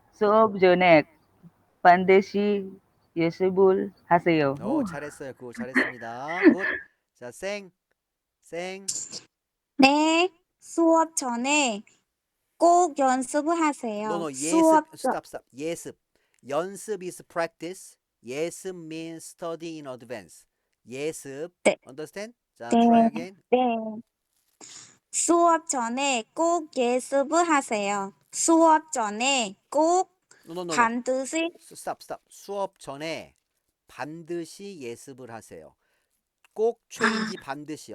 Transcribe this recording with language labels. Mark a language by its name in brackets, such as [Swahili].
[Korean] 수업 전에 반드시 예습을 하세요. 오, 잘했어요. 그거 잘했습니다. 굿. 자, 생. 네, 수업 전에 꼭 연습을 하세요. [English] No, 예습. [Korean] 수업 [English] Stop. 예습. 연습 is practice. 예습 means study in advance. [Korean] 예습. 네. [English] Understand? 자, [Korean] 네. [English] try again. [Korean] 네. 수업 전에 꼭 예습을 하세요. 수업 전에 꼭 [English] No. [Korean] 반드시 [English] Stop. [Korean] 수업 전에 반드시 예습을 하세요. 꼭 change 반드시.